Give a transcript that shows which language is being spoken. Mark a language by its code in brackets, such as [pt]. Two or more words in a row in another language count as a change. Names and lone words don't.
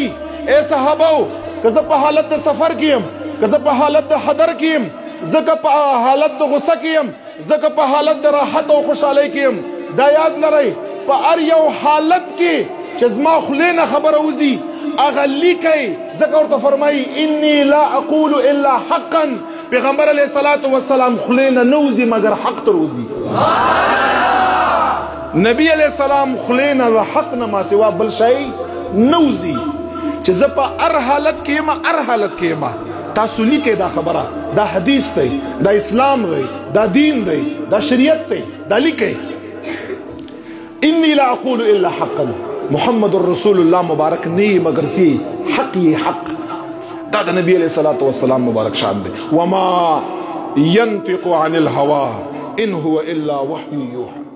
[ps] اے صحابو که زه په حالت د سفر کې یم، که زه په حالت د حضر کې یم، زه که په حالت د غصه کې یم، زه که په حالت د راحت او خوشحالۍ کې یم، دا یاد لرئ په هر یو حالت کې چې زما خولې نه خبره وځي هغه لیکئ. [ar] ځکه ورته فرمایي انی لا اقول الا حقا، [ps] پیغمبر [ar] علیه الصلاة والسلام [ps] خولې نه نه وځي مګر حق تر وځي. نبی [ar] علیه السلام [ps] خولې نه د حق نه ما سوا بل شی نه وځي چې زه په هر حالت کې یم، هر حالت کې یم. تاسو لیکئ دا خبره، دا حدیث دی، دا اسلام دی، دا دین دی، دا شریعت دی، دا لیکئ. [ar] انی لا اقول الا حقا، [ps] محمد رسول الله مبارک نه مگر سی حق یې حق. دا د نبی [ar] علیہ الصلوۃ والسلام [ps] مبارک شان دی. [ar] وما ينطق عن الهوى ان هو الا وحی یوحى.